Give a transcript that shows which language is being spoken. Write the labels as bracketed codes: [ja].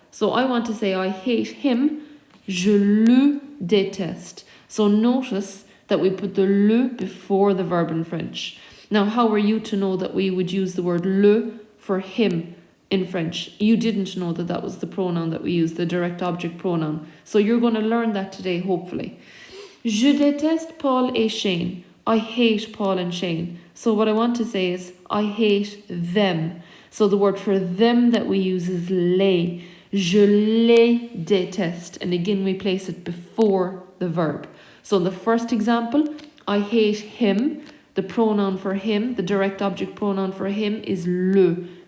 [en] So I want to say I hate him. [fr] Je le déteste. [en] So notice that we put the le before the verb in French. Now, how are you to know that we would use the word le for him in French? You didn't know that that was the pronoun that we use, the direct object pronoun. So you're going to learn that today, hopefully. [fr] Je déteste Paul et Shane. [en] I hate Paul and Shane. So what I want to say is I hate them. So the word for them that we use is les. [fr] Je les déteste. [en] And again, we place it before the verb. So in the first example, I hate him. The pronoun for him, the direct object pronoun for him is le.